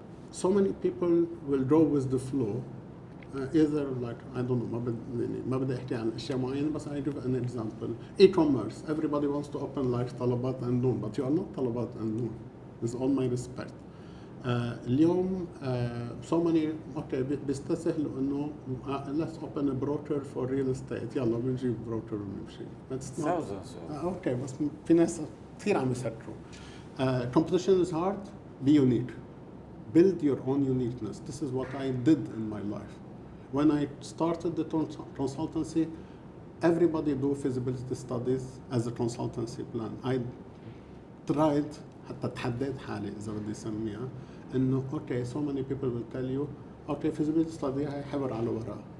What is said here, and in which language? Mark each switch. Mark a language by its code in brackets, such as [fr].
[en] So many people will go with the flow. Either like, I don't know, [ar] ما بدي احكي عن اشياء معينه, بس [en] I give an example. E-commerce, everybody wants to open like طلبات and noon, but you are not طلبات and noon. With all my respect. [ar] اليوم [en] so many okay [ar] بيستسهلوا انه [en] let's open a broker for real estate. [ar] يلا بنجيب broker ونمشي. [en] That's not okay, [ar] بس في ناس كثير عم يسكروا. [en] Competition is hard. Be unique. Build your own uniqueness. This is what I did in my life. When I started the consultancy, everybody do feasibility studies as a consultancy plan. I tried [ar] حتى تحديت حالي إذا بدي أسميها إنه [en] okay, so many people will tell you okay, feasibility study [ar] هاي حبر على ورق.